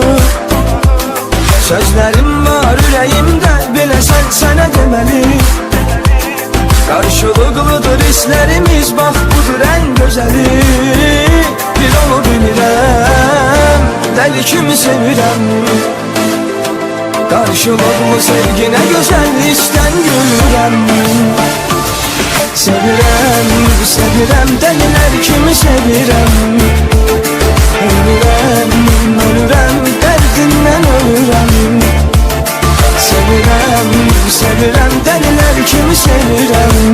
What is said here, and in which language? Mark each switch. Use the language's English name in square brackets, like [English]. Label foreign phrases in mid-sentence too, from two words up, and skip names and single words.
[Turkish] Sözlerim var yüreğimde, bilesen sana demeli. Karşılıklıdır hislerimiz, bak budur en güzeli. [Azerbaijani] Bir onu bilirəm, deli kimi sevirəm. [Turkish] Karşılıklı sevgine güzel isten gülürəm. [Azerbaijani] Sevirəm, sevirəm, deliler kimi sevirəm. Ölürəm, ölürəm, derdindən ölürəm. Sevirəm, sevirəm, deliler kimi sevirəm.